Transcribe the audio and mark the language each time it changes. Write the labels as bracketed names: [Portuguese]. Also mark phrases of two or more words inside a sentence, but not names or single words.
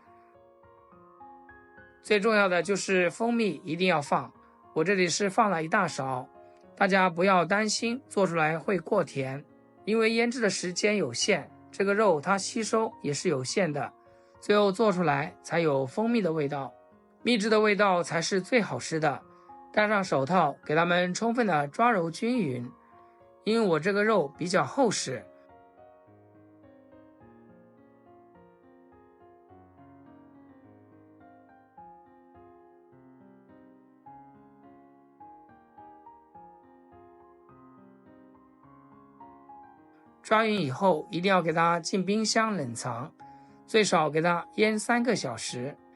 [Chinese] 最重要的就是蜂蜜一定要放，我这裡是放了1大勺，大家不要擔心做出來會過甜，因為醃製的時間有限，這個肉它吸收也是有限的，最後做出來才有蜂蜜的味道，秘製的味道才是最好吃的。戴上手套給它們充分的抓揉均勻，因為我這個肉比較厚實。抓勻以後一定要給它進冰箱冷藏，最少給它醃3個小時。